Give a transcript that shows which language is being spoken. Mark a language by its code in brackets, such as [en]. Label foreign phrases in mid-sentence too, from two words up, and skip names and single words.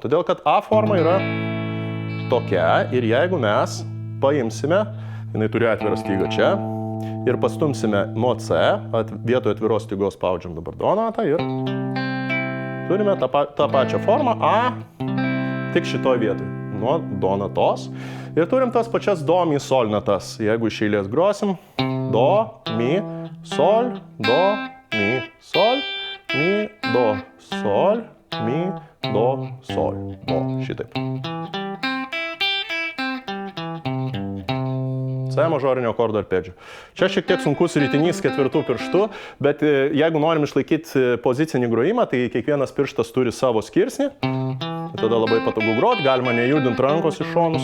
[lt] Todėl, kad A forma yra tokia ir jeigu mes paimsime, jinai turi atvirą stygą čia, ir pastumsime nuo C, vietoje atviros stygos spaudžiam dabar Do natą ir turime tą pačią formą A, tik šitoj vietoj. Nuo Do natos. Ir turim tas pačias Do, Mi, Sol natas. Jeigu iš eilės grosim, Do, Mi, Sol, Do, Mi, Sol, Mi, Do, Sol, Mi, Do, Sol, Do. Šitaip. C mažorinio akordo arpedžio. Čia šiek tiek sunkus ritinys ketvirtų pirštų, bet jeigu norim išlaikyti pozicinį grojimą, tai kiekvienas pirštas turi savo skirsnį. Tada labai patogu groti, galima nejudinti rankos iš šonus.